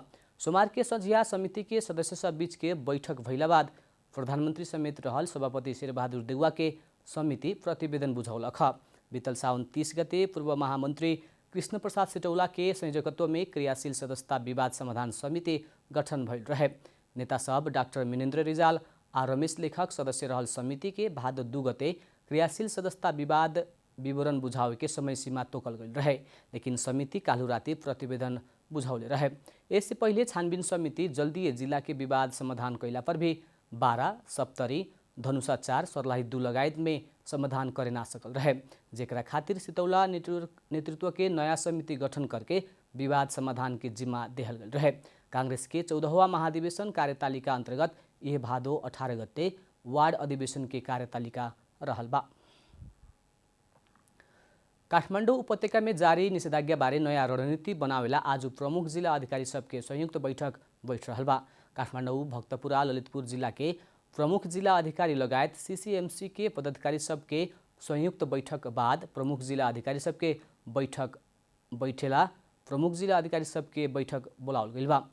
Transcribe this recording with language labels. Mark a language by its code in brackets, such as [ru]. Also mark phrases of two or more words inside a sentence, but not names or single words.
[bho] सोमवार के संझिया समिति के सदस्य सब बीच के बैठक भइला बाद प्रधानमंत्री समेत रहल सभापति शेरबहादुर देउवा के समिति प्रतिवेदन बुझौलक ह। बीतल साउन 30 गते पूर्व महामंत्री कृष्ण प्रसाद सिटौला के संयोजकत्व में क्रियाशील सदस्यता विवाद समाधान समिति गठन भइल रहे। नेता सब डाक्टर मिनेन्द्र रिजाल आ रमेश लेखक सदस्य रहल समिति के भाद्र 2 गते क्रियाशील सदस्यता विवाद विवरण बुझावे के समय सीमा तोकल गइल रहे, लेकिन समिति काल्हु राति प्रतिवेदन बुझौले रहे। इससे पहिले छानबीन समिति जल्दीय जिला के विवाद समाधान कैला पर भी 12, सप्तरी, धनुषा 4, सर्लाही 2 लगायत में समाधान करे ना सकल रहे, जेकरा खातिर सितौला नेतृत्व के नया समिति गठन करके विवाद समाधान के जिम्मा देहल गइल रहे। कांग्रेस के 14वां महाधिवेशन कार्यतालिका अंतर्गत यह भादो 18 गते वार्ड अधिवेशन के कार्यतालिका रहल बा। काठमाडौँ उपत्यका में जारी निषेधाज्ञा बारे नया रणनीति बनावेला आज प्रमुख जिला अधिकारी सबके संयुक्त बैठक बैठ रहल बा। काठमाडौँ, भक्तपुर, ललितपुर जिला के प्रमुख जिला अधिकारी लगायत सीसीएमसी के पदाधिकारी सबके संयुक्त बैठक बाद प्रमुख जिला अधिकारी सबके बैठक बोलावल गइल बा।